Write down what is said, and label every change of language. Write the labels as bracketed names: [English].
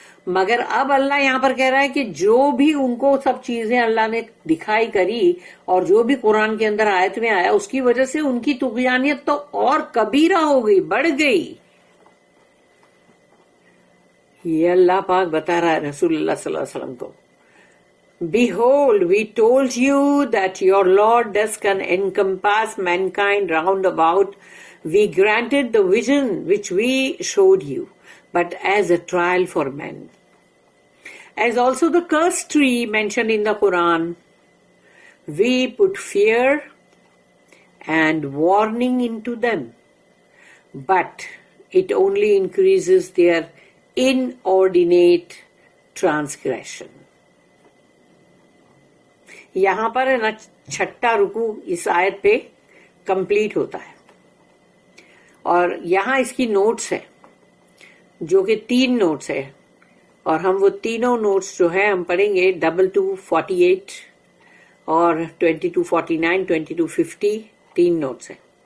[Urdu] مگر اب اللہ یہاں پر کہہ رہا ہے کہ جو بھی ان کو سب چیزیں اللہ نے دکھائی کری اور جو بھی قرآن کے اندر آیت میں آیا، اس کی وجہ سے ان کی طغیانیت تو اور کبیرہ ہو گئی، بڑھ گئی. یہ اللہ پاک بتا رہا ہے رسول اللہ صلی اللہ علیہ وسلم کو. [English] Behold, we told you that your Lord does can encompass mankind round about. We granted the vision which we showed you, but as a trial for men. As also the cursed tree mentioned in the Quran, we put fear and warning into them, but it only increases their inordinate transgression. [Urdu] یہاں پر نا چھٹا رکوع اس آیت پہ complete ہوتا ہے، اور یہاں اس کی نوٹس ہے جو کہ 3 نوٹس ہے، اور ہم وہ تینوں نوٹس جو ہے ہم پڑھیں گے 2248 اور 2249 2250 3 نوٹس ہیں.